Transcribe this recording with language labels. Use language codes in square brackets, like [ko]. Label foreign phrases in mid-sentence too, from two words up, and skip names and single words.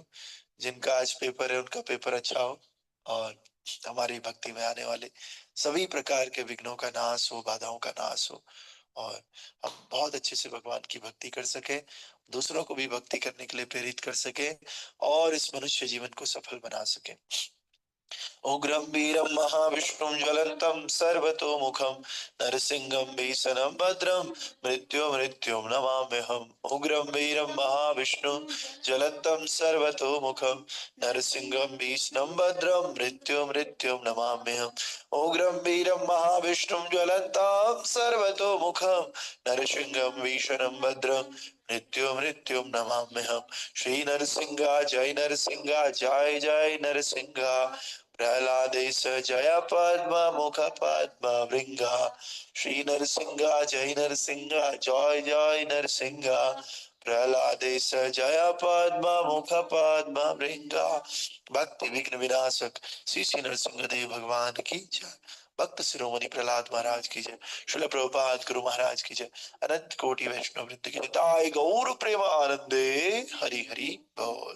[hi] जिनका आज पेपर है उनका पेपर अच्छा हो और हमारी भक्ति में आने वाले सभी प्रकार के विघ्नों का नाश हो, बाधाओं का नाश हो और हम बहुत अच्छे से भगवान की भक्ति कर सके, दूसरों को भी भक्ति करने के लिए प्रेरित कर सके और इस मनुष्य जीवन को सफल बना सके। [sa] उग्रं वीरं महाविष्णुं ज्वलन्तं सर्वतोमुखं नरसिंहं भीषणं भद्रं मृत्युं नमाम्यहम्। उग्रं वीरं महाविष्णुं ज्वलन्तं सर्वतोमुखं नरसिंहं भीषणं भद्रं मृत्युं नमाम्यहम्। उग्रं वीरं महाविष्णुं ज्वलन्तं सर्वतोमुखं नरसिंहं भीषणं भद्रं मृत्युं नमाम्यहम्। श्री नरसिंह जय जय नरसिंह प्रहलादेश जय पद्म मुख पद्म भृंगा श्री नरसिंह जय जय नरसिंह प्रहलादेश जय पद्म मुख पद्म भृंगा। [hi] भक्ति विघ्न विनाशक श्री श्री नरसिंह देव भगवान की जय। भक्त शिरोमणि प्रहलाद महाराज की जय। श्रील प्रभुपाद गुरु महाराज की जय। अनंत कोटि वैष्णव वृंद की जय। [bn] गौर प्रेम आनंदे हरि हरि बोल।